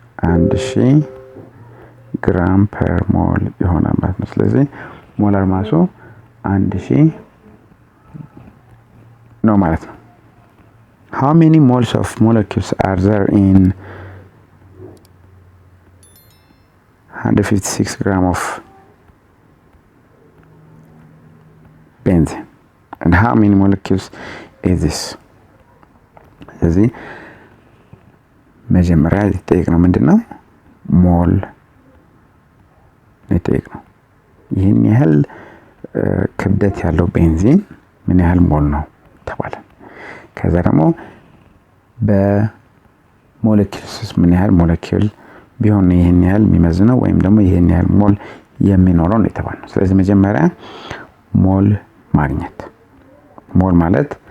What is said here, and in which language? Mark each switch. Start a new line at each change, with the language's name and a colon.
English: 1000 ግራም ፐር ሞል
Amharic: ይሆናል ማለት ነው። ስለዚህ
English: ሞላር ማሱ 1000 ነው ማለት ነው። How many moles of molecules are there in 156 grams of benzene. And how many molecules is this?
Amharic: ስለዚህ መጀመሪያ የተጠየቅነው ምንድነው? ሞል የተጠየቅነው ይህን ያህል ክብደት ያለው ቤንዚን ምን ያህል ሞል ነው ተባለ። ከዛ ደግሞ በሞለኪውልስ ምን ያህል ሞለኪውል ቢሆን ይሄን ያህል የሚመዝነው ወይም ደግሞ ይሄን ያህል ሞል የሚኖረው ነው የተባለው። ስለዚህ መጀመሪያ ሞል ማግኘት። ሞል ማለት